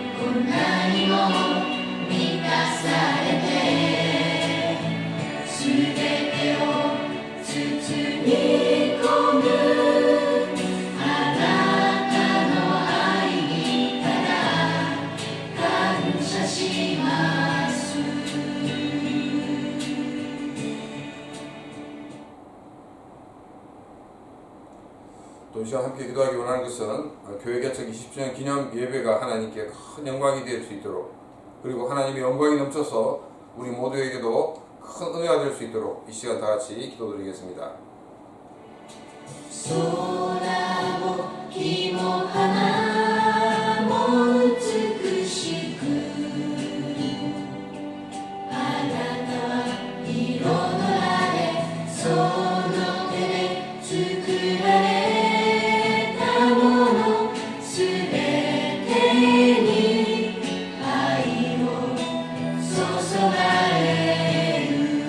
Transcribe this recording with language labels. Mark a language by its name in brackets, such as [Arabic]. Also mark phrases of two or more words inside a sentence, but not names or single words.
[Japanese] 満たされてすべてを包み込むあなたの愛にただ感謝します。 [Korean] 또 이 시간 함께 기도하기 원하는 것은 교회 개척 20주년 기념 예배가 하나님께 큰 영광이 될 수 있도록, 그리고 하나님의 영광이 넘쳐서 우리 모두에게도 큰 은혜가 될 수 있도록 이 시간 다 같이 기도드리겠습니다. [Japanese] 空も木も花も美しくあなたは彩られその手で作られたものすべてに愛を注がれる